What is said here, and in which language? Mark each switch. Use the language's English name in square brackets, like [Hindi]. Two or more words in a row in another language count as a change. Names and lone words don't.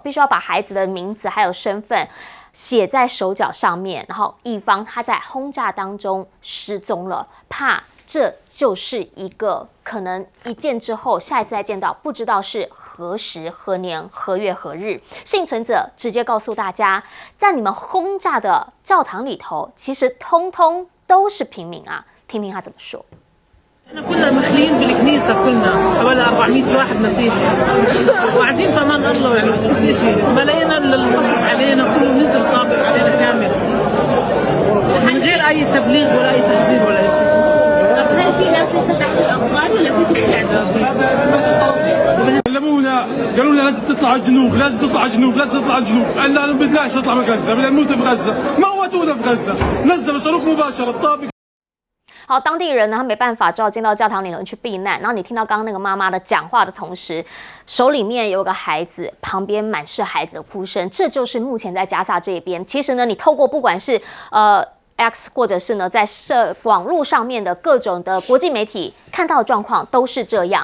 [Chinese] 必须要把孩子的名字还有身份写在手脚上面，然后以防他在轰炸当中失踪了，怕这就是一个可能一见之后，下一次再见到不知道是何时何年何月何日。幸存者直接告诉大家，在你们轰炸的教堂里头，其实通通都是平民啊，听听他怎么说。 [Arabic] كنا مخليين بالكنيسة كلنا حوالي 400 واحد مسيحي وقاعدين في امان الله يعني ما فيش شيء ما لقينا الا القصف علينا كله نزل طابق علينا كامل من غير اي تبليغ ولا اي تحذير ولا اي شيء. هل في ناس لسه تحت الأنقاض ولا في كلمونا قالوا لنا لازم تطلع الجنوب لازم تطلع الجنوب لازم تطلع الجنوب قالنا انا ما بدناش نطلع من غزة بدنا نموت بغزة موتونا في غزة نزلوا صاروخ مباشرة الطابق。 [Chinese] 好，当地人呢，他没办法，只好进到教堂里头去避难。然后你听到刚刚那个妈妈的讲话的同时，手里面有个孩子，旁边满是孩子的哭声。这就是目前在加沙这边。其实呢，你透过不管是X 或者是呢，在网络上面的各种的国际媒体看到的状况都是这样。